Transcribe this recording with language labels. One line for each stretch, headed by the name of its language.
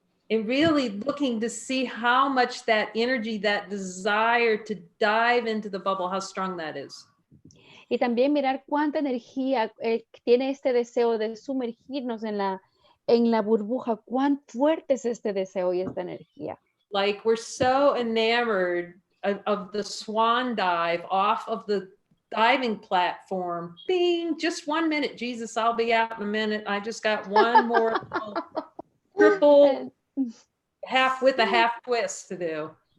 English: And really looking to see how much that energy, that desire to dive into the bubble, how strong that is.
Spanish: Y también mirar cuánta energía tiene este deseo de sumergirnos en la burbuja, cuán fuerte es este deseo y esta energía.
English: Like we're so enamored of the swan dive off of the diving platform. Bing, just 1 minute, Jesus, I'll be out in a minute. I just got one more triple half with a half twist to do.